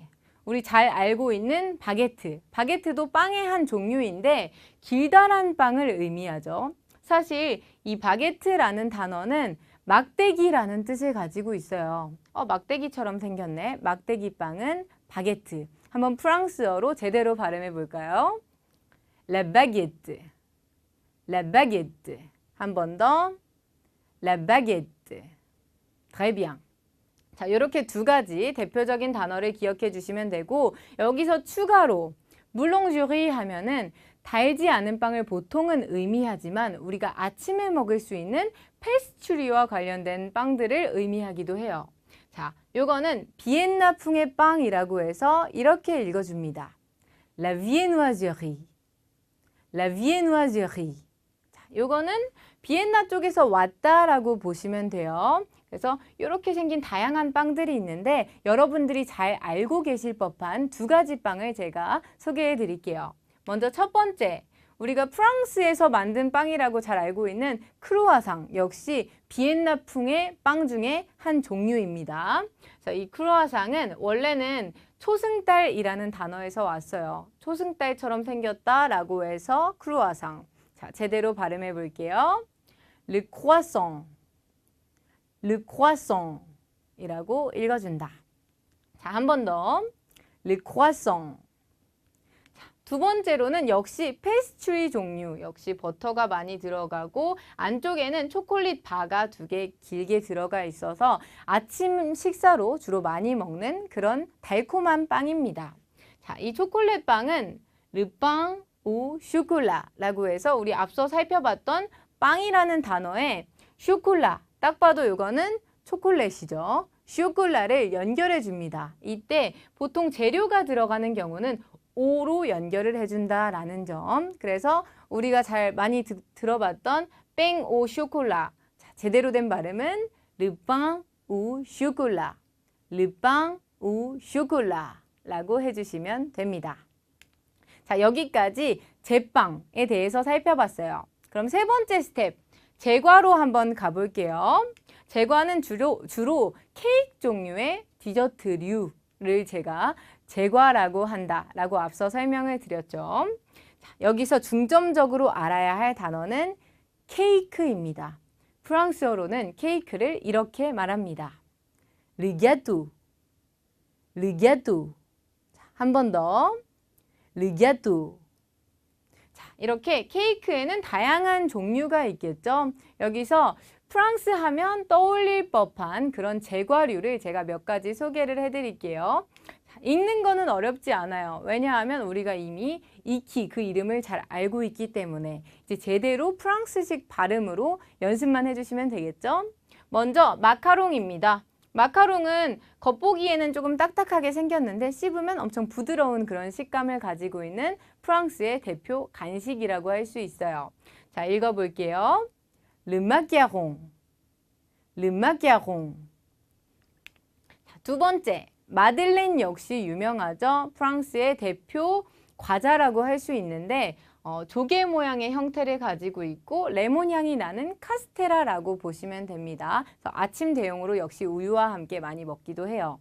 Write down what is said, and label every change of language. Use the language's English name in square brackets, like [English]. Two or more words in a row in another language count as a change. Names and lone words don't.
[Korean] 우리 잘 알고 있는 바게트. 바게트도 빵의 한 종류인데 길다란 빵을 의미하죠. 사실 이 바게트라는 단어는 막대기라는 뜻을 가지고 있어요. 막대기처럼 생겼네. 막대기 빵은 바게트. 한번 프랑스어로 제대로 발음해 볼까요? [French] La baguette, la baguette. [Korean] 한 번 더. [French] La baguette. Très bien. [Korean] 자, 이렇게 두 가지 대표적인 단어를 기억해 주시면 되고 여기서 추가로 물롱주리 하면은 달지 않은 빵을 보통은 의미하지만 우리가 아침에 먹을 수 있는 페스츄리와 관련된 빵들을 의미하기도 해요. 자, 요거는 비엔나풍의 빵이라고 해서 이렇게 읽어줍니다. [French] La viennoiserie. La viennoiserie. [Korean] 자, 요거는 비엔나 쪽에서 왔다라고 보시면 돼요. 그래서 이렇게 생긴 다양한 빵들이 있는데 여러분들이 잘 알고 계실 법한 두 가지 빵을 제가 소개해 드릴게요. 먼저 첫 번째, 우리가 프랑스에서 만든 빵이라고 잘 알고 있는 크루아상, 역시 비엔나풍의 빵 중에 한 종류입니다. 이 크루아상은 원래는 초승달이라는 단어에서 왔어요. 초승달처럼 생겼다라고 해서 크루아상. 자, 제대로 발음해 볼게요. [French] Le croissant. Le croissant [Korean] 이라고 읽어준다. 자, 한 번 더. [French] Le croissant. [Korean] 자, 두 번째로는 역시 페스트리 종류, 역시 버터가 많이 들어가고 안쪽에는 초콜릿 바가 두 개 길게 들어가 있어서 아침 식사로 주로 많이 먹는 그런 달콤한 빵입니다. 자, 이 초콜릿 빵은 [French] Le pain au chocolat [Korean] 라고 해서 우리 앞서 살펴봤던 빵이라는 단어에 쇼콜라, 딱 봐도 이거는 초콜릿이죠. 쇼콜라를 연결해 줍니다. 이때 보통 재료가 들어가는 경우는 오로 연결을 해준다라는 점. 그래서 우리가 잘 많이 들어봤던 뺑 오 쇼콜라. 자, 제대로 된 발음은 [French] Le pain au chocolat. Le pain au chocolat [Korean] 라고 해주시면 됩니다. 자, 여기까지 제빵에 대해서 살펴봤어요. 그럼 세 번째 스텝. 제과로 한번 가볼게요. 제과는 주로 케이크 종류의 디저트류를 제가 제과라고 한다라고 앞서 설명을 드렸죠. 자, 여기서 중점적으로 알아야 할 단어는 케이크입니다. 프랑스어로는 케이크를 이렇게 말합니다. [French] Le gâteau. Le gâteau. [Korean] 한 번 더. [French] Le gâteau. [Korean] 이렇게 케이크에는 다양한 종류가 있겠죠. 여기서 프랑스 하면 떠올릴 법한 그런 제과류를 제가 몇 가지 소개를 해드릴게요. 읽는 거는 어렵지 않아요. 왜냐하면 우리가 이미 익히 그 이름을 잘 알고 있기 때문에 이제 제대로 프랑스식 발음으로 연습만 해주시면 되겠죠. 먼저 마카롱입니다. 마카롱은 겉보기에는 조금 딱딱하게 생겼는데 씹으면 엄청 부드러운 그런 식감을 가지고 있는 프랑스의 대표 간식이라고 할 수 있어요. 자, 읽어볼게요. [French] Le macaron. Le macaron. [Korean] 자, 두 번째, 마들렌 역시 유명하죠. 프랑스의 대표 과자라고 할 수 있는데 조개 모양의 형태를 가지고 있고 레몬 향이 나는 카스테라라고 보시면 됩니다. 그래서 아침 대용으로 역시 우유와 함께 많이 먹기도 해요.